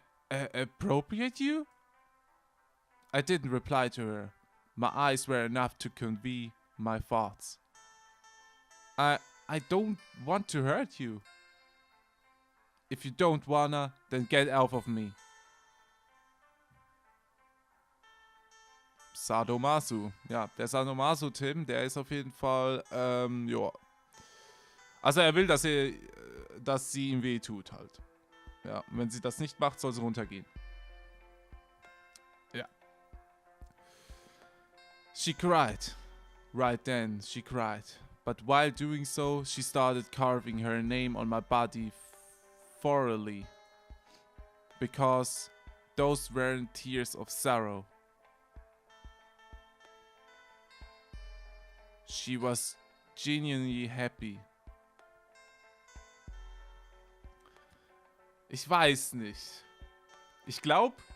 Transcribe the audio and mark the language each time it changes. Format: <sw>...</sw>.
<en>Appropriate you? I didn't reply to her. My eyes were enough to convey my thoughts. I don't want to hurt you. If you don't wanna, then get out of me.</en> <de>Sadomaso. Ja, der Sadomaso-Tim, der ist auf jeden Fall, ja. Also er will, dass sie ihm weh tut halt. Ja, und wenn sie das nicht macht, soll sie runtergehen. Ja.</de> <en>She cried. Right then, she cried. But while doing so, she started carving her name on my body thoroughly. Because those weren't tears of sorrow. She was genuinely happy.</en> <de>Ich weiß nicht. Ich glaube,</de>